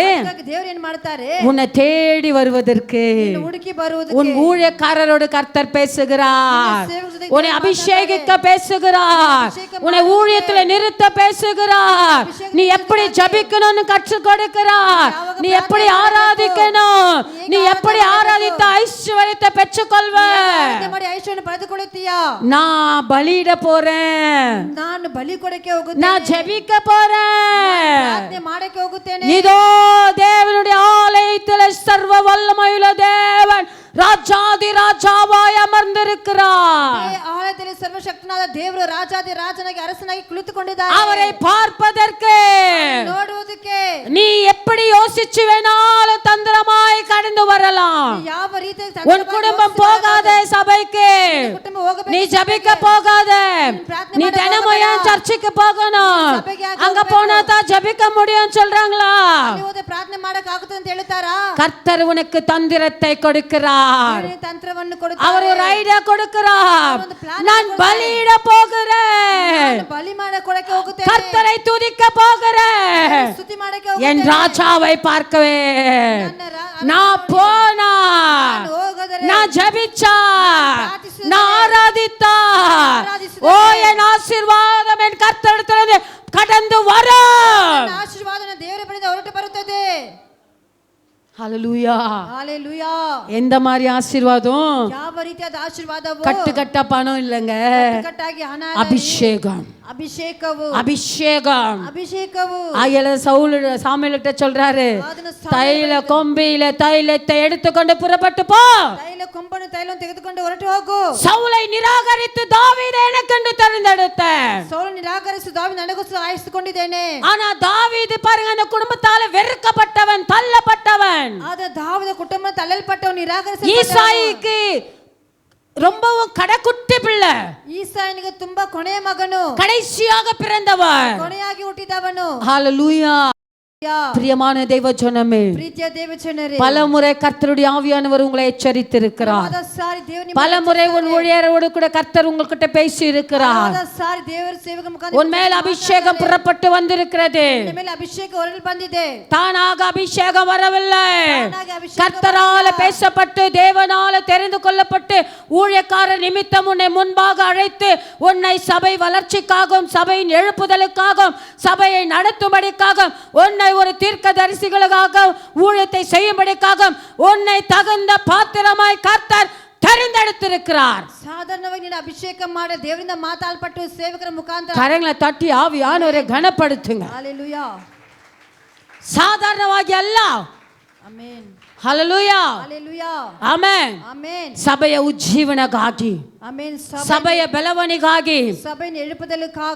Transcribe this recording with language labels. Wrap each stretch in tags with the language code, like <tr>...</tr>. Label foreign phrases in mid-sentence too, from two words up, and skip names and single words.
<kn>ದೇವರು ಏನು ಮಾಡ್ತಾರೆ?</kn> <ta>உன்னை தேடி வருவதற்கு</ta> <kn>ಹುಡುಕಿ ಬರುವುದಕ್ಕೆ</kn> <ta>உன் ஊழியக்காரரோடு கர்த்தர் பேசுகிறார், உன்னை அபிஷேகிக்க பேசுகிறார், உன்னை ஊழியத்துல நிறுத்த பேசுகிறார். நீ எப்படி ஜபிக்கணும்னு கற்றுக் கொடுக்கிறார், நீ எப்படி ஆராதிக்கணும், நீ எப்படி ஆராதித்த ஐஸ்வர்யத்தை பெற்றுக்கொள்வ.</ta> <kn>ಮಾಡಿ ಐಶ್ವರ್ಯ ಪಡೆದುಕೊಳ್ಳುತ್ತೀಯಾ?</kn> <ta>நான் பலியிட போறேன்,</ta> <kn>ನಾನು ಬಲಿ ಕೊಡಕ್ಕೆ ಹೋಗುತ್ತೇನೆ,</kn> <ta>நான் ஜெபிக்க போறேன்.</ta> <kn>ಪ್ರಾರ್ಥನೆ ಮಾಡಕ್ಕೆ ಹೋಗುತ್ತೇನೆ.</kn> <ta>இதோ தேவனுடைய ஆலயத்தில் சர்வ வல்லமையுள்ள தேவன் ராஜாதி ராஜாவாய் அமர்ந்திருக்கிறார்.</ta> <kn>ಆಲಯದಲ್ಲಿ ಸರ್ವಶಕ್ತನಾದ ದೇವರು ರಾಜಾದಿ ರಾಜನಾಗಿ ಅರಸನಾಗಿ ಕುಳಿತುಕೊಂಡಿದ್ದಾರೆ.</kn> <ta>அவரை பார்ப்பதற்கு</ta> <kn>ನೋಡುವುದಕ್ಕೆ</kn> <ta>நீ எப்படி யோசிச்சு வேணாலும் தந்திரமாய் கடந்து வரலாம்.</ta> <kn>ಯಾವ ರೀತಿ</kn> <ta>உன் குடும்பம் போகாத சபைக்கு,</ta> <kn>ಕುಟುಂಬ ಹೋಗಬೇಕು,</kn> <ta>நீ ஜபிக்க போகாத, நீ தினமும் ஏன் சர்ச்சுக்கு போகணும், அங்க போனா தான் ஜபிக்க முடியும் சொல்றாங்களா?</ta> <kn>ಹೋದ ಪ್ರಾರ್ಥನೆ ಮಾಡಕ್ಕೆ ಆಗುತ್ತೆ ಅಂತ ಹೇಳ್ತಾರಾ?</kn> <ta>கர்த்தர் உனக்கு தந்திரத்தை கொடுக்கிறார்,</ta> <kn>ತಂತ್ರವನ್ನು ಕೊಡುತ್ತಾರೆ.</kn> <ta>அவர் ஒரு ஐடியா கொடுக்கிறார். நான் பலியிட போகிறேன்,</ta> <kn>ಬಲಿ ಮಾಡಕ್ಕೆ ಕೊಡಕ್ಕೆ ಹೋಗುತ್ತೇನೆ,</kn> <ta>கர்த்தரை துதிக்க போகிறேன்,</ta> <kn>ಸ್ತುತಿ ಮಾಡಕ್ಕೆ</kn> <ta>என்</ta> <kn>ಹೋಗುತ್ತೇನೆ.</kn> <ta>ராஜாவை பார்க்கவே நான் போனா, நான் ஜபிச்சா, நான் ஆராதித்தா, ஓ என் ஆசீர்வாதம் என் கர்த்தரிடத்திலிருந்து கடந்து வரும்.</ta> <kn>ಆಶೀರ್ವಾದನ ದೇವರ ಬಳಿಯಿಂದ ಹೊರಟು ಬರುತ್ತದೆ.</kn> <ta>ஹalleluya. ஹalleluya. எந்த மாதிரி ஆசீர்வாதம்?</ta> <kn>ಯಾವ ರೀತಿಯಾದ ಆಶೀರ್ವಾದವು?</kn> <ta>கட்டுக்கட்ட பணம் இல்லங்க,</ta> <kn>ಕಟ್ಟಾಗಿ ಹಣ ಅಲ್ಲ,</kn> <ta>அபிஷேகம்.</ta> <kn>ಅಭಿಷೇಕವು</kn> <ta>அபிஷேகம்.</ta> <kn>ಅಭಿಷೇಕವು.</kn> <ta>ஆயல சவுல் சாமுவேல்கிட்ட சொல்றாரு,</ta> <kn>ಅದನ್ನು</kn> <ta>தைல கொம்பியில தைலத்தை எடுத்துக்கொண்டு புறப்பட்டு போ.</ta> <kn>ತೈಲ ಕೊಂಬನ್ನು ತೈಲವನ್ನು ತೆಗೆದುಕೊಂಡು ಹೊರಟು ಹೋಗು.</kn> <ta>சவுலை நிராகரித்து தாவீதை எனக்கென்று தெரிந்தெடுத்தேன்.</ta> <kn>ಸೌಲ್ ನಿರಾಕರಿಸಿ ದಾವೀದ ನನಗೋಸ್ಕರ ಆರಿಸಿಕೊಂಡಿದ್ದೇನೆ.</kn> <ta>ஆனா தாவீது பாருங்க, அந்த குடும்பத்தால வெறுக்கப்பட்டவன், தள்ளப்பட்டவன்.</ta> <kn>ಆದ್ರೆ ದಾವೀದ ಕುಟುಂಬ ತಳ್ಳಲ್ಪಟ್ಟವನು, ನಿರಾಕರಿಸಿ</kn> <ta>ஈசாயிக்கு ரொம்பவும் கடைக்குட்டி பிள்ளை,</ta> <kn>ಈಸಾಯನಿಗೆ ತುಂಬಾ ಕೊನೆಯ ಮಗನು,</kn> <ta>கடைசியாக பிறந்தவன்.</ta> <kn>ಕೊನೆಯಾಗಿ ಹುಟ್ಟಿದವನು.</kn> <ta>ஹalleluya. பிரியமான தேவ ஜனமே,</ta> <kn>ಪ್ರೀತಿಯ ದೇವಜನರೇ,</kn> <ta>பலமுறை கர்த்தருடைய ஆவியானவர் உங்களை எச்சரித்திருக்கிறார்.</ta> <kn>ಸಾರಿ ದೇವರ</kn> <ta>பலமுறை உன் ஊழியரோடு கூட கர்த்தர் உங்ககிட்ட பேசி இருக்கிறார்.</ta> <kn>ಸಾರಿ ದೇವರ ಸೇವಕ ಮುಖಾಂತರ</kn> <ta>உன் மேல் அபிஷேகம் புறப்பட்டு வந்திருக்கிறது.</ta> <kn>ನಿನ್ನ ಮೇಲೆ ಅಭಿಷೇಕ ಹೊರಳಿ ಬಂದಿದೆ.</kn> <ta>தானாக அபிஷேகம் வரவில்லை,</ta> <kn>ತಾನಾಗಿ ಅಭಿಷೇಕ</kn> <ta>கர்த்தரால பேசப்பட்டு தேவனால தெரிந்து கொள்ளப்பட்டு ஊழியக்கார நிமித்தம் உன்னை முன்பாக அழைத்து உன்னை சபை வளர்ச்சிக்காகவும் சபையின் எழுப்புதலுக்காகவும் சபையை நடத்தும்படிக்காகவும் உன்னை ஒரு தீர்க்கதரிசிகளுக்காக ஊழியத்தை செய்யும்படிக்காக உன்னை தகுந்த பாத்திரமாய் கர்த்தர் தெரிந்தெடுத்திருக்கிறார்.</ta> <kn>சாதாரணವಾಗಿ ನಿನ್ನ ಅಭಿಷೇಕ ಮಾಡಿ ದೇವರಿಂದ ಮಾತಾಡಲ್ಪಟ್ಟು ಸೇವಕರ ಮುಖಾಂತರ</kn> <ta>கரங்களை தட்டி ஆவியானவரை கனப்படுத்துங்க. ஹalleluya.</ta> <kn>சாதாரணವಾಗಿ ಅಲ್ಲ. ಆಮೆನ್. ஹalleluya. ஹalleluya. ಆಮೆನ್. ಆಮೆನ್. ಸಭೆಯ ಉಜ್ಜೀವನಕ್ಕಾಗಿ, ಆಮೆನ್. ಸಭೆಯ ಬೆಳವಣಿಗಾಗಿ, ಸಭೆಯ ಎಳುಪುದಲಕ್ಕಾಗ,</kn>